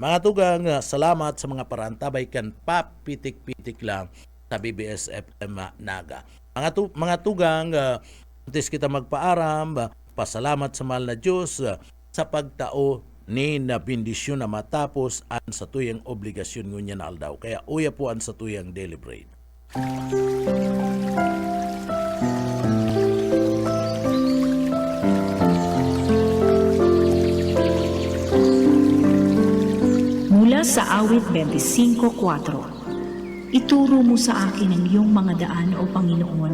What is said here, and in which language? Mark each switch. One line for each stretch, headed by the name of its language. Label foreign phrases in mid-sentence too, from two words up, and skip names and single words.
Bikol: Mga tugang, salamat sa mga parantabay kan papitik-pitik lang sa BBS FM Naga. Mga tugang, antes kita magpaaram, pasalamat sa mahal na Diyos sa pagtao ni na bendisyon na matapos an sa tuyang obligasyon ngunya na aldaw. Kaya uya po an sa tuyang
English: daily bread.
Filipino: Mula sa awit 25:4, ituro mo sa akin ang iyong mga daan, O Panginoon.